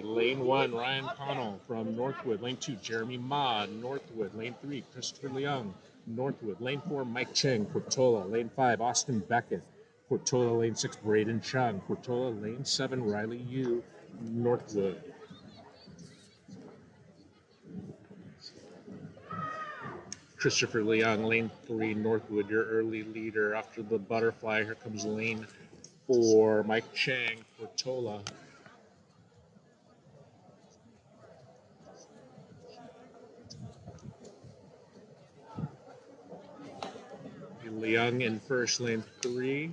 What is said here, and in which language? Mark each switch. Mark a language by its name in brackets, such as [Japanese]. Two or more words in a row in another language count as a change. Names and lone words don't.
[English] Lane 1, Ryan Connell from Northwood. Lane 2, Jeremy Ma, Northwood. Lane 3, Christopher Leung, Northwood. Lane 4, Mike Cheng, Portola. Lane 5, Austin Beckett, Portola. Lane 6, Braden Chung, Portola. Lane 7, Riley Yu, Northwood. Christopher Leung, lane 3, Northwood, your early leader. After the butterfly, here comes lane 4, Mike Chang, Portola. Leung in first, lane 3.